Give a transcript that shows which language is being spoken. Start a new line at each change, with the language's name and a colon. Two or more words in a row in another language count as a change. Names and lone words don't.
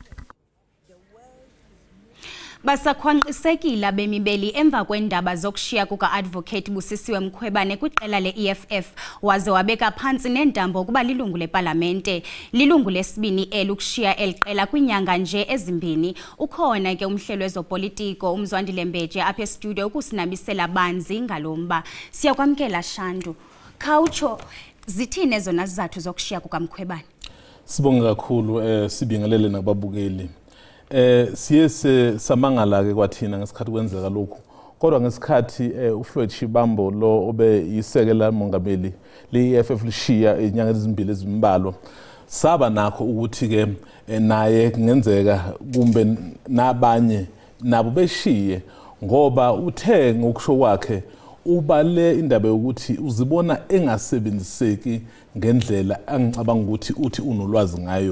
Xhosa: Basakhwankqisekile abemibeli emva kweendaba zokushiya kuka-Advocate Busisiwe Mkhwebane kwiqela le-EFF waze wabeka phantsi nentambo ukuba lilungu lepalamente. Lilungu lesibini ukushiya eli qela kwiinyanga nje ezimbini. Ukhona ke umhlelo wezopolitiko uMzwandile Mbeje apha estudio ukusinabisela banzi ngalomba. Siyakwamkela Shandu. Khawutsho zithini ezona zizathu zokushiya kukaMkhwebane?
Zulu: Sibonga kakhulu sibingelele nababukeli. Siye samangala ke kwathina ngesikhathi kwenzeka lokho kodwa ngesikhathi uFloyd Shibambo lo obe yisekela mongameli le-EFF lishiya inyanga ezimbili ezimbalwa saba nakho ukuthi ke naye kungenzeka kumbe nabanye nabo beshiye ngoba uthe ngokusho kwakhe ubale indaba yokuthi uzibona engasebenziseki ngendlela angicabanga ukuthi uthi unolwazi ngayo.